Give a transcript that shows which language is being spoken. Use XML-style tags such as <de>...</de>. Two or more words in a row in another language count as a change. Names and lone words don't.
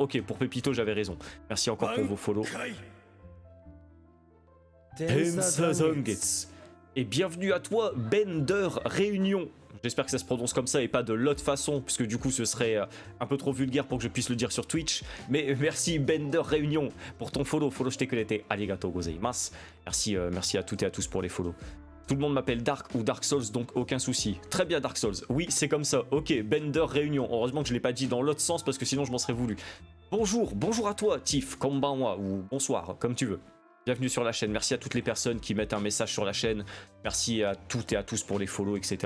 <fr>Ok, pour Pépito, j'avais raison. Merci encore pour vos follow. Et bienvenue à toi, Bender Réunion. J'espère que ça se prononce comme ça et pas de l'autre façon, puisque du coup ce serait un peu trop vulgaire pour que je puisse le dire sur Twitch. Mais merci Bender Réunion pour ton follow.</fr> <ja>フォローしてくれてありがとうございます.</ja> <fr>Merci à toutes et à tous pour les follow. Tout le monde m'appelle Dark ou Dark Souls, donc aucun souci. Très bien Dark Souls, oui c'est comme ça. Ok, Bender Réunion. Heureusement que je ne l'ai pas dit dans l'autre sens parce que sinon je m'en serais voulu. Bonjour à toi Tiff, konbanwa ou bonsoir, comme tu veux. Bienvenue sur la chaîne, merci à toutes les personnes qui mettent un message sur la chaîne, merci à toutes et à tous pour les follow, etc.</fr>